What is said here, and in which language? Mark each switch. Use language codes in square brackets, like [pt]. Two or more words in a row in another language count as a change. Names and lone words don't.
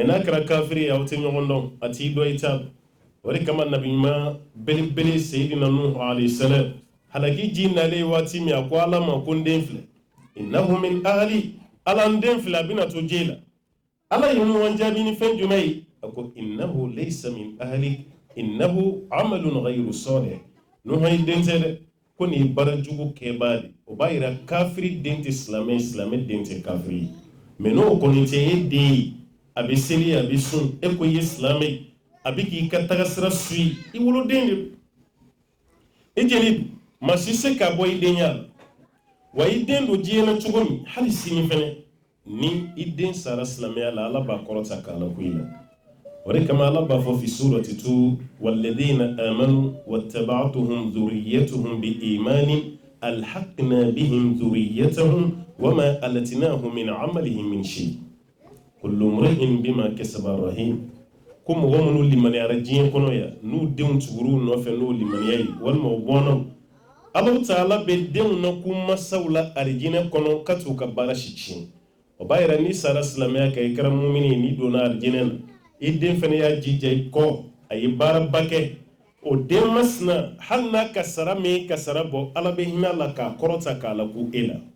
[bm] n'a kɛra kafiri ye aw tɛ ɲɔgɔn dɔn a t'i dɔn i t'a o de kama nabi ɲuman belebele Seydina Nuhu [ar] عليه السلام [bm] halaki ji nalen waati min a ko Ala ma ko n den filɛ [ar] إنه من أهلي [bm] Ala n den filɛ a bɛna to je la Ala ye ɲɔgɔn jaabi ni fɛn jumɛn ye a ko [ar] إنه ليس من أهلي إنه عمل غير صالح [bm] Nuhu ye den tɛ dɛ ko nin ye baara jugu kɛbaa de o b'a yira kafiri den tɛ silamɛ ye silamɛ den tɛ kafiri ye mais n'o kɔni tɛ e den ye a bɛ seli a bɛ sun e ko i ye silamɛ ye a bɛ k'i ka tagasira suit i woloden de i jeli maa si se ka bɔ i denya la wa i den don diɲɛ na cogo min hali sini fɛnɛ ni i den sara silamɛya la Ala b'a kɔrɔta k'a la ko i la o de kama Ala b'a fɔ [ar] في سورة الطور والذين آمنوا واتبعتهم ذريتهم بإيمان ألحقنا بهم ذريتهم وما ألتناهم من عملهم من شيء كل امرئ بما كسب رهين [bm] ko mɔgɔ minnu limaniyara diɲɛ kɔnɔ ya n'u denw tugur'u nɔfɛ n'o limaniya ye walima u bɔnnaw Alahu taala bɛ denw na k'u masaw la arijinɛ kɔnɔ ka t'u ka baara si tiɲɛ o b'a yira ni sara silamɛya kan i kɛra mumini n'i donna arijinɛ na i den fana y'a jija i kɔ a ye baaraba kɛ o den masina hali n'a kasara min kasara bɔ Ala bɛ hinɛ a la k'a kɔrɔta k'a laku e la